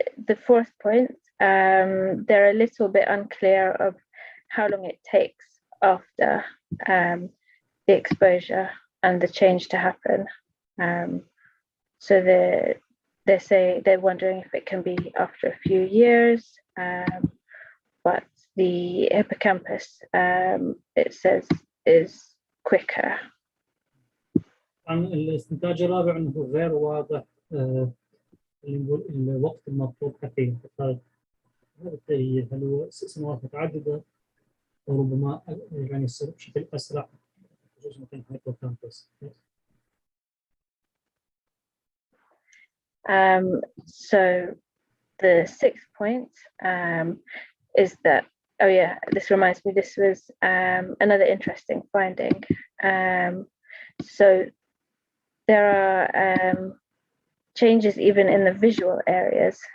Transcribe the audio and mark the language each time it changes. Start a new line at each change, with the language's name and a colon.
English: The fourth point, they're a little bit unclear of how long it takes after the exposure and the change to happen. So they're wondering if it can be after a few years, but the hippocampus, it says, is quicker.
Arabic: عن الاستنتاج الرابع أنه غير واضح الوقت المطلوب حتى يحقق هذا التغيير، هل هو سنوات متعددة أو ربما يعني يصير بشكل أسرع خصوصا مثل الهيبوكامبس.
English: So the sixth point is that, oh yeah, this reminds me, this was another interesting finding. So there are changes even in the visual areas.